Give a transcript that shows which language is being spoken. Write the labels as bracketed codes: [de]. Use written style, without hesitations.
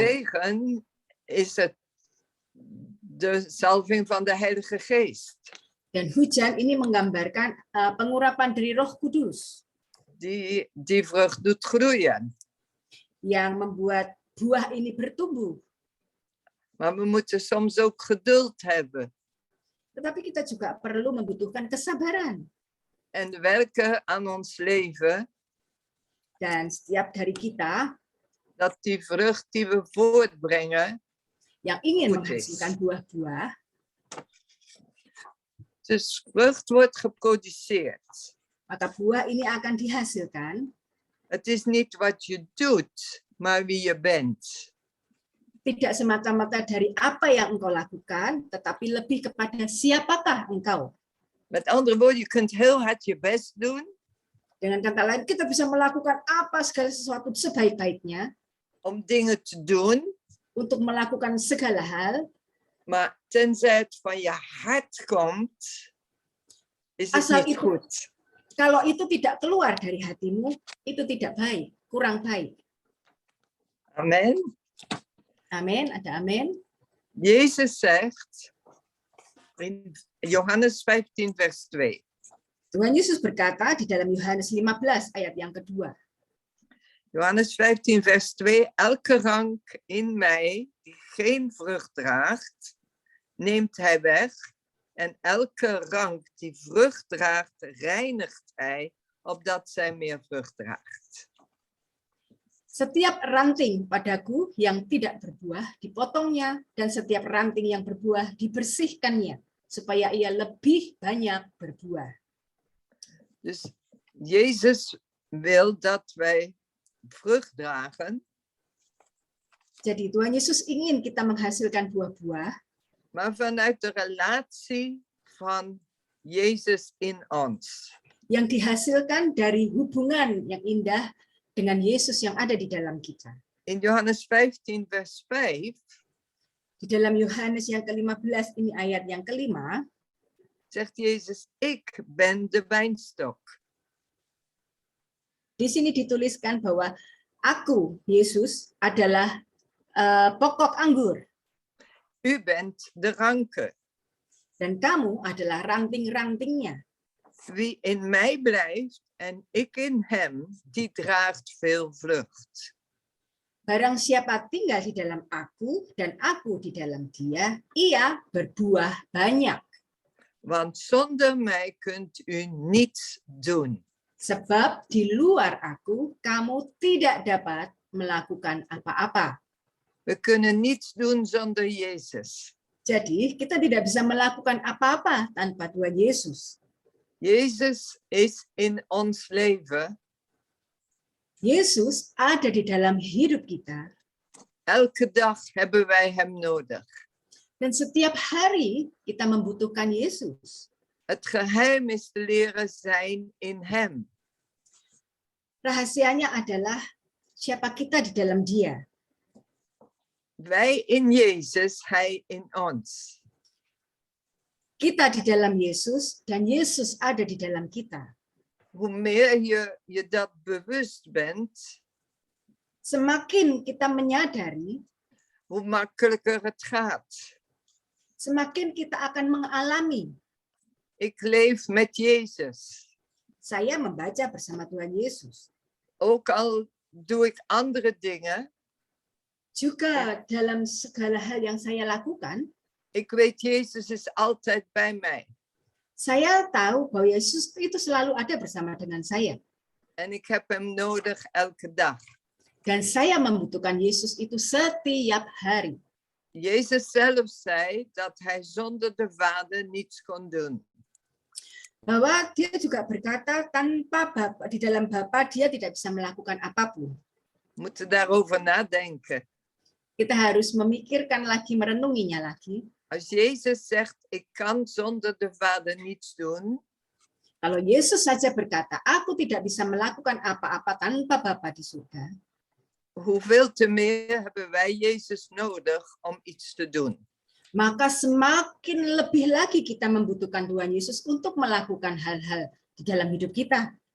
[nl] regen is het de salving van de Heilige Geest. [id] Dan hujan ini menggambarkan pengurapan dari Roh Kudus [nl] die vrucht doet groeien. [id] yang membuat buah ini bertumbuh. [nl] Maar we moeten soms ook geduld hebben [id] Tetapi kita juga perlu membutuhkan kesabaran. [nl] en werken aan ons leven, [id] Dan setiap dari kita [nl] dat die vrucht die we voortbrengen, [id] yang ingin [nl] Goed is. [id] menghasilkan buah-buah, [nl] dus vrucht wordt geproduceerd. [id] maka buah ini akan dihasilkan [nl] Het is niet wat je doet, maar wie je bent. [id] tidak semata-mata dari apa yang engkau lakukan, tetapi lebih kepada siapakah engkau. [nl] Met andere woorden, je kunt heel hard je best doen [id] Dengan kata lain, kita bisa melakukan apa segala sesuatu sebaik-baiknya [nl] om dingen te doen, [id] untuk melakukan segala hal, [nl] maar tenzij het van je hart komt, is het [id] Asal [nl] niet [id] itu- [nl] goed. [id] kalau itu tidak keluar dari hatimu, itu tidak baik, kurang baik. [nl] Amen. [id] Amin, ada amin. [nl] Jezus zegt in Johannes 15 vers 2. [id] Tuhan Yesus berkata di dalam Yohanes 15 ayat yang kedua. [nl] Johannes 15 vers 2. Elke rank in mij die geen vrucht draagt, neemt hij weg. En elke rank die vrucht draagt, reinigt hij, opdat zij meer vrucht draagt. [id] Setiap ranting padaku yang tidak berbuah dipotongnya, dan setiap ranting yang berbuah dibersihkannya, supaya ia lebih banyak berbuah. [nl] Dus Jezus wil dat wij vrucht dragen, [id] Jadi Tuhan Yesus ingin kita menghasilkan buah-buah, [nl] maar vanuit de relatie van Jezus in ons. [id] yang dihasilkan dari hubungan yang indah dengan Yesus yang ada di dalam kita. [nl] In Johannes 15 vers 5 [id] Di dalam Yohanes yang ke-15 ini ayat yang kelima, [nl] zegt Jezus, ik ben de wijnstok. [id] di sini dituliskan bahwa aku, Yesus, adalah pokok anggur, [nl] U bent de ranke. [id] dan kamu adalah ranting-rantingnya. [nl] Wie in mij blijft en ik in hem, die draagt veel vrucht. [id] Barang siapa tinggal di dalam aku dan aku di dalam dia, ia berbuah banyak. [nl] Want zonder mij kunt u niets doen. [id] Sebab di luar aku, kamu tidak dapat melakukan apa-apa. [nl] We kunnen niets doen zonder Jezus. [id] Jadi kita tidak bisa melakukan apa-apa tanpa Tuhan Yesus. [nl] Jezus is in ons leven [id] Yesus ada di dalam hidup kita, [nl] elke dag hebben wij hem nodig. [id] dan setiap hari kita membutuhkan Yesus. [nl] Het geheim is te leren zijn in hem. [id] Rahasianya adalah siapa kita di dalam Dia. [nl] Wij in Jezus, hij in ons. [id] Kita di dalam Yesus dan Yesus ada di dalam kita. [nl] Hoe meer je dat bewust bent, [id] Semakin kita menyadari, [nl] hoe makkelijker het gaat. [id] semakin kita akan mengalami. [nl] Ik leef met Jezus. [id] Saya membaca bersama Tuhan Yesus. [nl] Ook al doe ik andere dingen, [id] Juga dalam segala hal yang saya lakukan, [nl] ik weet Jezus is altijd bij mij. [id] saya tahu bahwa Yesus itu selalu ada bersama dengan saya. [nl] En ik heb hem nodig elke dag. [id] Dan saya membutuhkan Yesus itu setiap hari. [nl] Jezus zelf zei dat hij zonder de Vader niets kon doen. [id] Bahwa dia juga berkata tanpa Bapa, di dalam Bapa dia tidak bisa melakukan apapun. [nl] We moeten daarover nadenken. [id] Kita harus memikirkan lagi, merenunginya lagi. [nl] Als Jezus zegt, ik kan zonder de Vader niets doen, [id] Kalau Yesus saja berkata, aku tidak bisa melakukan apa-apa tanpa Bapa di surga, [nl] hoeveel te meer hebben wij Jezus nodig om iets te doen. [id] maka semakin lebih lagi kita membutuhkan Tuhan Yesus untuk melakukan hal-hal di dalam hidup kita.